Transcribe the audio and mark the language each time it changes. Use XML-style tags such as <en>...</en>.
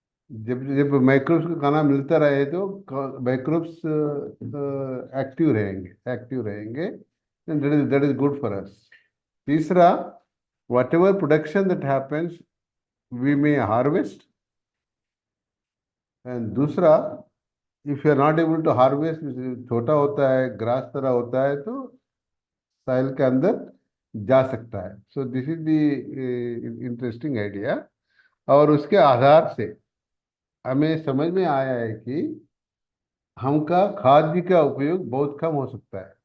<hi>जब जब माइक्रोब्स को खाना मिलता रहे, तो माइक्रोब्स एक्टिव रहेंगे,</hi> <en>That is good for us. तीसरा, whatever production that happens, we may harvest.</en> <hi>And दूसरा,</hi> <en>if you are not able to harvest,</en> <hi>छोटा होता है, ग्रास तरह होता है, तो साइल के अंदर जा सकता है।</hi> <en>So this is the interesting idea.</en> <hi>और उसके आधार से हमें समझ में आया है कि हमका खाद्य का उपयोग बहुत कम हो सकता है।</hi>